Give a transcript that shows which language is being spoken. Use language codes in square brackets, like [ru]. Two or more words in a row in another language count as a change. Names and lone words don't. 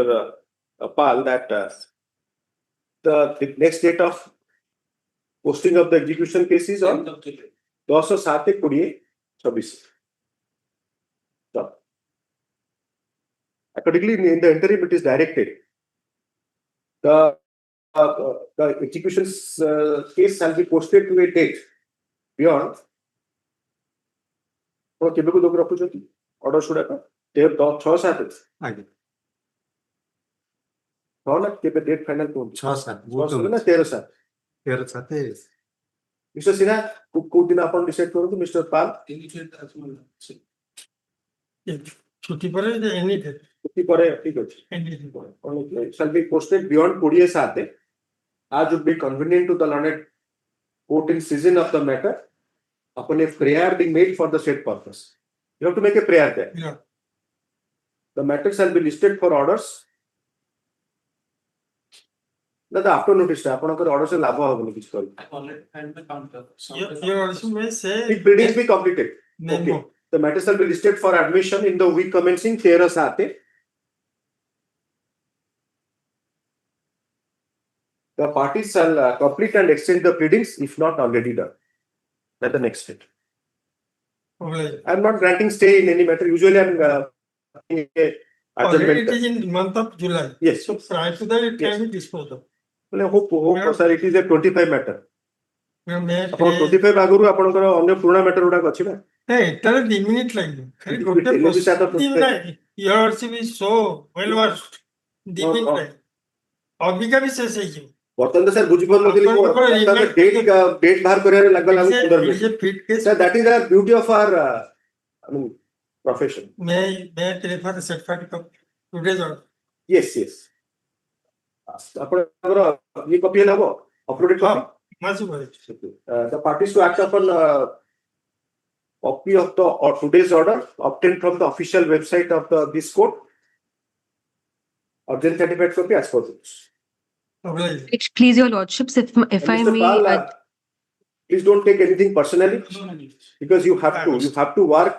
[en] Pal, that the next date of posting of the execution case is on 10/7/2026. Accordingly, in the interim, it is directed the execution case shall be posted to a date beyond. [or] ଆପଣ କେବେକୁ ଲୋକ ରଖୁଛନ୍ତି ଅର୍ଡର ଗୁଡାକ 6-7 ଆଜ୍ଞା 6 ନା କେବେ [en] date final [or] କୁହନ୍ତୁ 6-7 ନା 13-7 13-7 ମିଷ୍ଟର ସିନ୍ହା କୋଉ ଦିନ ଆପଣ ଡିସାଇଡ୍ କରନ୍ତୁ ମିଷ୍ଟର ପାଲ୍ ଛୁଟି ପରେ ଏନି ଛୁଟି ପରେ ଠିକ ଅଛି [en] shall be posted beyond 27 as would be convenient to the learned court in season of the matter upon a prayer being made for the said purpose. You have to make a prayer there. Yeah. The matter shall be listed for orders. Now the after notice [or] ଆପଣଙ୍କର order से ଲାଭ ହବନି କିଛି କରି. [en] I already had the counter. You also may say If biddings be completed. memo. Okay. The matter shall be listed for admission in the week commencing 13-7. The parties shall complete and exchange the pleadings if not already done. That's the next step. Already I'm not granting stay in any matter. Usually I'm it is in the month of July. Yes. So prior to that, it Yes. can be disposed of. hope sir it is a 25 matter. May [or] ଆପଣ 25 ଆଗରୁ ଆପଣଙ୍କର ଅନ୍ୟ ପୁରୁଣା ମ୍ୟାଟର ଗୁଡାକ ଅଛି ନା ଏଟାରେ 2 ମିନିଟ୍ ଲାଗିବ ଖାଲି ଗୋଟେ [en] your worship is so well versed [or] 2 ମିନିଟ୍ ଲାଗିବ ଅବିକା ବି ଶେଷ ହେଇଯିବ ବର୍ତ୍ତମାନ ତ ସାର୍ ବୁଝିପାରୁନଥିଲି ଡେଟ୍ ବାହାର କରିବାରେ ଲାଗିଲା 15 ମିନିଟ୍ [en] sir that is the beauty of our I mean profession. may refer the certificate of today's order. [or] Yes ଆପଣଙ୍କର ଇଏ କପି ହେଲେ ହବ [en] uploaded copy [or] ମାସୁ ଭାଇ [en] the parties to act upon copy of the today's order obtained from the official website of this court. Urgent certified copy as follows. Please, your lordships, if I Mr. may, Pal, please don't take anything personally because you have to work.